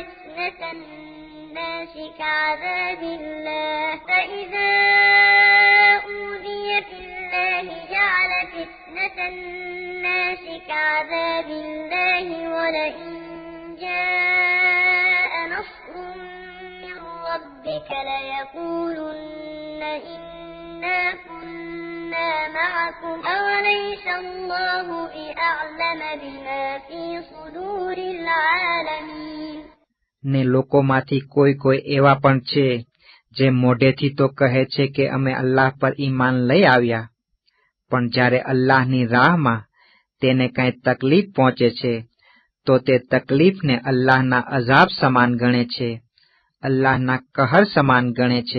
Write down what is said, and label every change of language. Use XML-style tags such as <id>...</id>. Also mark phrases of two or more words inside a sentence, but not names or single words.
<ar>الناس كعذاب الله فإذا الناس كعذاب الله ولئن جاء نصر من ربك ليقولن إنا كنا معكم أوليس الله بأعلم بما في صدور العالمين.</ar> <gu>ને લોકોમાંથી કોઈ કોઈ એવા પણ છે જે મોઢેથી તો કહે છે કે અમે અલ્લાહ પર ઈમાન લઈ આવ્યા, પણ જ્યારે અલ્લાહની રાહમાં તેને કાંઈ તકલીફ પહોંચે છે તો તે તકલીફને અલ્લાહના અઝાબ સમાન ગણે છે, અલ્લાહના કહર સમાન ગણે છે.</gu>